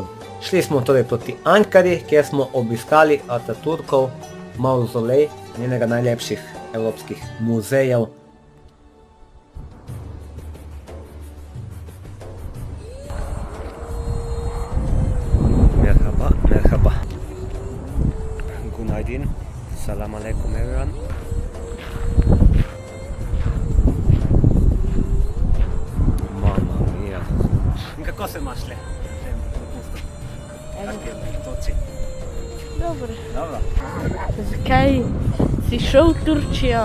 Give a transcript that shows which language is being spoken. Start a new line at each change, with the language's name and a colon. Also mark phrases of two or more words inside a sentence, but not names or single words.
Slovenian: Šli smo torej proti Ankari, kjer smo obiskali Ataturkov mavzolej, njenega najlepših evropskih muzejev.
Turkish: Merhaba, merhaba. Günaydin.
Arabic: Salam alaikum everyone.
Slovenian: Kako se imaš le? Dobro. Dobro. Zakaj si šel v Turčijo?